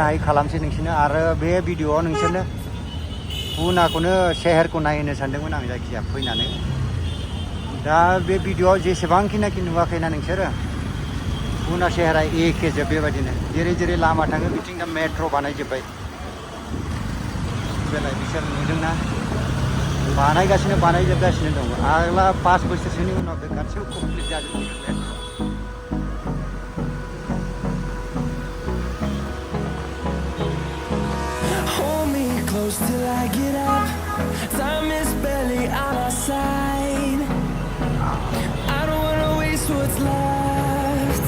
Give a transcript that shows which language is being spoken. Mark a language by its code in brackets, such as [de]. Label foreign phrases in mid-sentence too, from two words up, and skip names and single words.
[brx] हायो खालामसै नोंसोरनो आरो बे भिडिअआव नोंसोरनो पुनाखौनो सेहेरखौ नायहोनो सानदोंमोन आं जायखिजाया फैनानै दा बे भिडिअआव जेसेबांखिनाखि नुवाखैना नोंसोरो पुना सेहेरा एखे जोब बेबायदिनो जेरै जेरै लामा थाङो बिथिं दा मेट्र' बानायजोब्बाय बेलाय बिसोर नुदोंना बानायजोबगासिनो दं आगोला 5 बोसोरसोनि उनाव बे गासैबो कमप्लिट जाजोबगोन [en] Hold me close till I get up. Time is barely on our side. I don't wanna waste what's left.